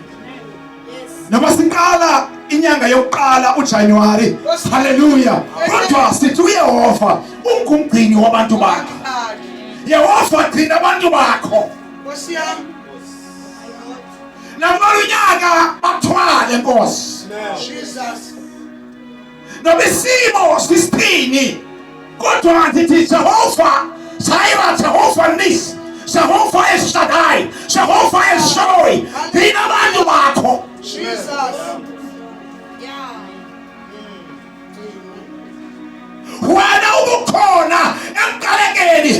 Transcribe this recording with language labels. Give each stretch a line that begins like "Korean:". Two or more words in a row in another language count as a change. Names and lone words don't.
Zulu: Noma siqala inyanga yokuqala uJanuary. Hallelujah. Kodwa sithi uYehova ungumgcini wabantu bakhe. Yehova gcina abantu bakho. Osiyam. Namalonyaka bathwale Nkosi. Jesus. Noma isimo sisithini.
Xhosa: Kodwa ndithi Jehova, Jireh, Jehova Nisi, Jehova El Shaddai, Jehova El Shaddai.
Zulu: Gcina abantu bakho. Jesus. Wena ubukhona emqalekeni.